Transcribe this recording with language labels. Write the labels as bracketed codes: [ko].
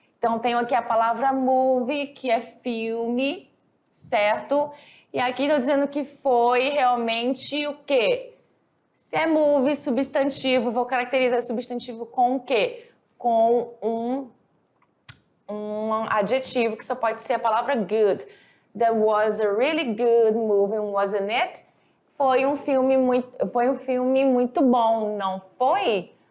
[pt] Então tenho aqui a palavra movie, que é filme, certo? E aqui estou dizendo que foi realmente o quê? Se é movie, substantivo, vou caracterizar substantivo com o quê? Com um adjetivo que só pode ser a palavra good. [en] That was a really good movie, wasn't it? [pt] Foi um filme muito bom, não foi?